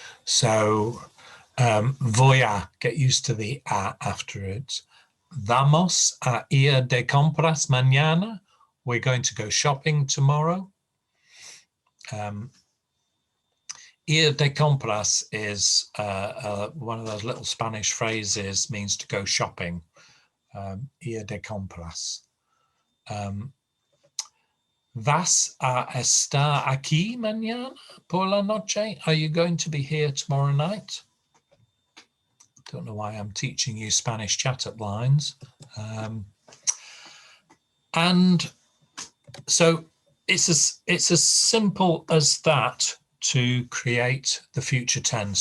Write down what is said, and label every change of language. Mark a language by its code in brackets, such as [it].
[en] So [es] voy a, [en] get used to the a after it. [es] Vamos a ir de compras mañana. [en] We're going to go shopping tomorrow. [es] Ir de compras [en] is one of those little Spanish phrases, means to go shopping. [es] Ir de compras. Vas a estar aquí mañana por la noche? [en] Are you going to be here tomorrow night? Don't know why I'm teaching you Spanish chat-up lines. And so it's as simple as that to create the future tense.